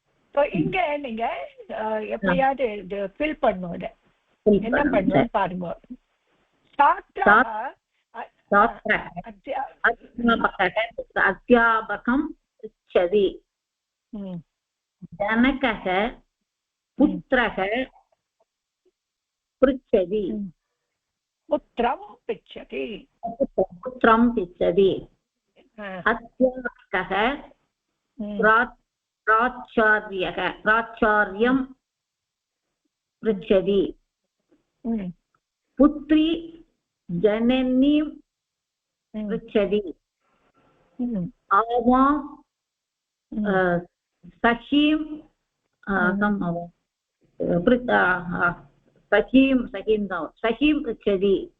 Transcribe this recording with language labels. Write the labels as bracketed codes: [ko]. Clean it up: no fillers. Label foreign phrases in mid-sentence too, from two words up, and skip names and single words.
[ta] ஸோ இங்க நீங்க எப்படியாவது இது ஃபில் பண்ணும் இதை என்ன பண்ணுவோம் பாருங்க. [sa] அத்தியாபகம் पृच्छति जनकः पुत्रः पृच्छति पुत्रं पृच्छति अध्यापकः प्राचार्यं पृच्छति पुत्री जननीं पृच्छति आवां सखीं सखीं पृच्छति